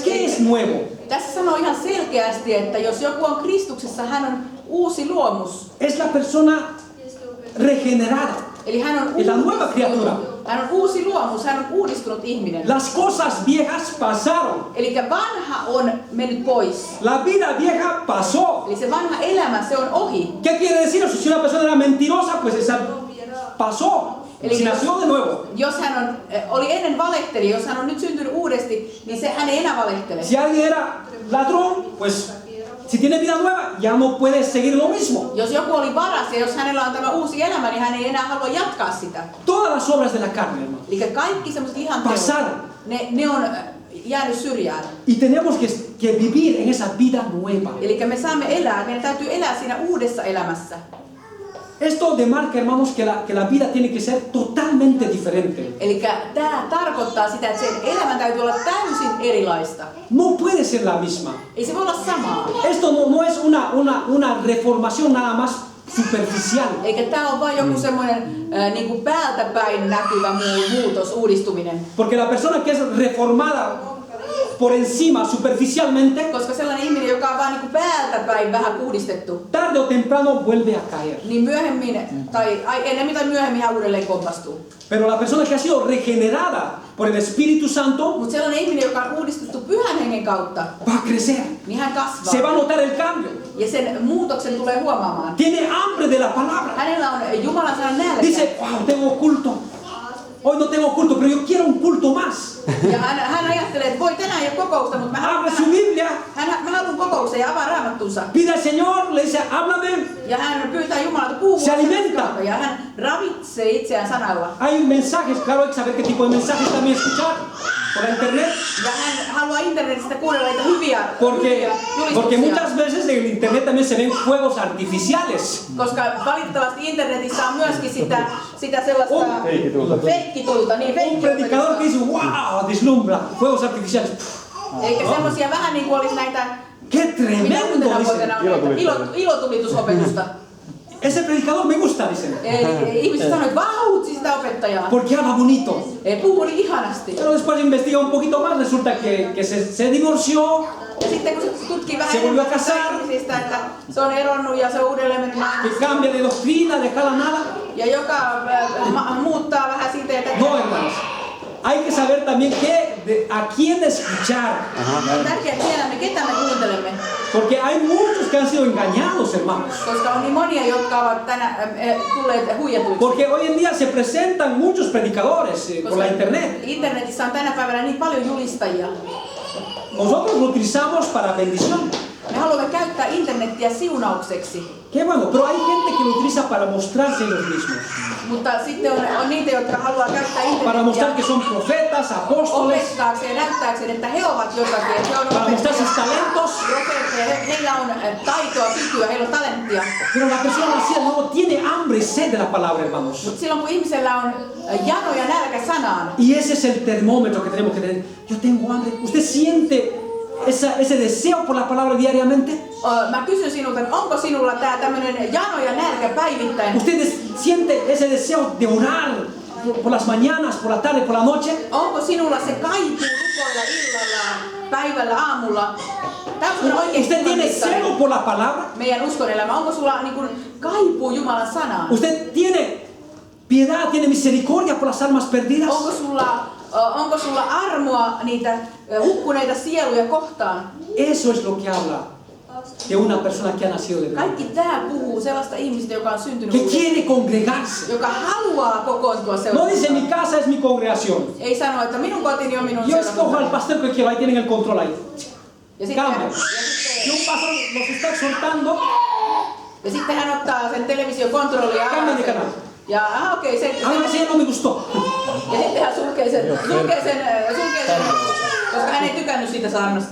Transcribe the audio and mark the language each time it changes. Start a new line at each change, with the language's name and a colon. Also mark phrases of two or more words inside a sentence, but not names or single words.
Spanish: ¿Qué es nuevo?
Finnish: Tässä sanoo ihan selkeästi, että jos joku on Kristuksessa, hän on uusi luomus.
Spanish: Es la persona regenerada.
Finnish: Eli hän on
Spanish: Es la nueva criatura.
Finnish: hän on uusi luomus, hän on uudistunut ihminen.
Spanish: Las cosas viejas pasaron.
Finnish: Eli vanha on mennyt pois.
Spanish: La vida vieja pasó.
Finnish: Eli se vanha elämä, se on ohi.
Spanish: ¿Qué quiere decir eso? Si una persona era mentirosa, pues esa pasó. Si nació de nuevo.
Finnish: Jos hän oli ennen valehteli, jos hän on nyt syntynyt uudesti, niin hän ei enää valehtele.
Spanish: Si alguien era ladrón, pues si tiene vida nueva, ya no puede seguir lo mismo.
Finnish: Jos joku oli varas ja jos hänellä on tämä uusi elämä, niin hän ei enää halua jatkaa sitä.
Spanish: Todas las obras de la carne, hermano.
Finnish: Eli kaikki semmoiset ihan teot,
Spanish: Pasaron.
Finnish: ne on jäänyt syrjään.
Spanish: Y tenemos que vivir en esa vida nueva.
Finnish: Eli me saamme elää, meidän täytyy elää siinä uudessa elämässä.
Spanish: Esto demarca, hermanos, que la vida tiene que ser totalmente diferente.
Finnish: Eli tämä tarkoittaa sitä, että sen elämän täytyy olla täysin erilaista.
Spanish: No puede ser la misma.
Finnish: Ei se voi olla samaa.
Spanish: Esto no es una reformación nada más superficial.
Finnish: Eikä tämä ole vain joku semmoinen niin kuin päältä päin näkyvä muutos, uudistuminen.
Spanish: Porque la persona que es reformada por encima, superficialmente,
Finnish: Koska sellainen ihminen, joka on vain niin kuin päältä päin vähän puhdistettu,
Spanish: tarde o temprano vuelve a caer.
Finnish: niin myöhemmin, tai ennemmin tai myöhemmin hän uudelleen kompastuu.
Spanish: Pero la persona que ha sido regenerada por el Espíritu Santo
Finnish: Mutta sellainen ihminen, joka on uudistettu Pyhän Hengen kautta,
Spanish: va a crecer.
Finnish: niin hän kasvaa.
Spanish: Se va a notar el cambio.
Finnish: Ja sen muutoksen tulee huomaamaan.
Spanish: Tiene hambre de la palabra.
Finnish: Hänellä on Jumalan sanan nälkä.
Spanish: Dice, wow, tengo culto. Hoy no tengo culto, pero yo quiero un culto más.
Finnish: Ja hän ajattelee, että voi tänään ei ole kokousta, mutta
Spanish: Abre su Biblia.
Finnish: mä haluan kokouksen ja avaa raamattunsa.
Spanish: Pide al Señor, le dice, háblame.
Finnish: Ja hän pyytää Jumalalta puhua.
Spanish: Se alimenta.
Finnish: Ja hän ravitsee itseään sanalla.
Spanish: Hay mensajes, claro, hay que saber qué tipo de mensajes también escuchar por la internet.
Finnish: Ja hän haluaa internetistä kuunnella niitä hyviä
Spanish: Porque
Finnish: julistuksia.
Spanish: muchas veces en internet también se ven fuegos artificiales.
Finnish: Koska valitettavasti internetissä on myöskin sitä sellaista feikkitulta. Niin
Spanish: Un predicador que dice, wow, deslumbra, fuegos artificiales.
Finnish: Eli semmosia vähän niin kuin olisi näitä,
Spanish: ¡Qué
Finnish: mitä
Spanish: tremendo!
Finnish: uutena
Spanish: Dicen.
Finnish: vuotena on näitä ilotulitusopetusta.
Spanish: Ese predicador me gusta, dicen.
Finnish: Eli ihmiset sanoo, että vautsi sitä opettajaa.
Spanish: Porque habla bonito.
Finnish: Puhuu niin ihanasti.
Spanish: Pero después investiga un poquito más, resulta que se divorció,
Finnish: Ja sitten kun se tutkii vähän
Spanish: Se volvió a casar.
Finnish: ihmisistä, että se on eronnut ja se on uudelleen mennyt
Spanish: que
Finnish: naimisiin.
Spanish: cambia de doctrina, de cada nada.
Finnish: Ja joka muuttaa vähän siitä ja tätä.
Spanish: No, hermanos. Hay que saber también a quién escuchar.
Finnish: On tärkeää, että tiedämme, ketä me kuuntelemme.
Spanish: Porque hay muchos que han sido engañados, hermanos.
Finnish: Koska on niin monia, jotka ovat tulleet huijatuiksi.
Spanish: Porque hoy en día se presentan muchos predicadores por la internet.
Finnish: Internetissä on tänä päivänä niin paljon julistajia.
Spanish: Nosotros lo utilizamos para bendición.
Finnish: Me haluamme käyttää internettiä siunaukseksi.
Spanish: Qué bueno, pero hay gente que lo utiliza para mostrarse ellos mismos.
Finnish: Mutta sitten on niitä, jotka haluaa käyttää
Spanish: Para mostrar
Finnish: internettiä
Spanish: que son profetas, apóstoles,
Finnish: opettaakseen ja näyttääkseen, että he ovat jotakin. Että he on
Spanish: para mostrar sus talentos.
Finnish: profeetteja, heillä on taitoa, kykyä, heillä on talenttia.
Spanish: Pero la persona así no tiene hambre y sed de la palabra, hermanos.
Finnish: Mutta silloin kun ihmisellä on jano ja nälkä sanaan,
Spanish: Y ese es el termómetro que tenemos que tener. Yo tengo hambre. ¿Usted siente ese deseo por la palabra diariamente?
Finnish: mä kysyn sinulta, että onko sinulla tää tämmönen jano ja nälkä päivittäin?
Spanish: ¿Usted siente ese deseo de orar por las mañanas, por la tarde, por la noche?
Finnish: Onko sinulla se kaipuu rukoilla illalla, päivällä, aamulla? Tää on oikein
Spanish: ¿Usted tiene celo por la palabra?
Finnish: meidän uskon elämä. Onko sulla niin kuin kaipuu Jumalan sanaan?
Spanish: ¿Usted tiene piedad, tiene misericordia por las almas perdidas?
Finnish: Onko sulla armoa niitä hukkuneita sieluja kohtaan?
Spanish: Eso es lo que habla de una persona que ha nacido de nuevo,
Finnish: Kaikki tää puhuu sellaista ihmistä, joka on syntynyt
Spanish: que
Finnish: uudestaan,
Spanish: quiere congregarse.
Finnish: joka haluaa kokoontua
Spanish: No
Finnish: seurakuntaan.
Spanish: dice mi casa es mi congregación.
Finnish: Ei sano, että minun kotini on minun
Spanish: Yo escojo al
Finnish: seurakunta.
Spanish: pastor que quiero, ahí tienen el control ahí.
Finnish: Ja sitten,
Spanish: Cambia. Si un pastor los está exhortando,
Finnish: ja sitten hän ottaa sen televisiokontrollia ja
Spanish: Cambia de canal.
Finnish: ja okei,
Spanish: a mí ese no me gustó.
Finnish: ja sitten hän sulkee sen, koska hän ei tykännyt siitä saarnasta.